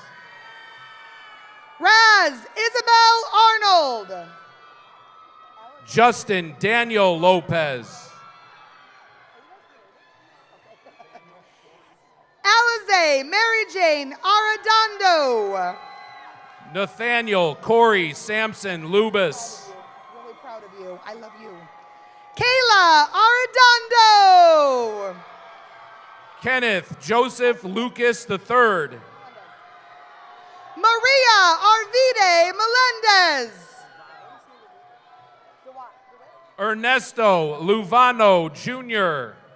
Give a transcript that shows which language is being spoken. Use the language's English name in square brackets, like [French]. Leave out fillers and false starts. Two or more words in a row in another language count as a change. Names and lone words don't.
[English] Raz Isabel Arnold. Justin Daniel Lopez. Alize Mary Jane Arredondo. Nathaniel Corey Sampson Lubis. Really proud of you. I love you. Kayla Arredondo. Kenneth Joseph Lucas III. Maria Arvide Melendez. Ernesto Luvano Jr.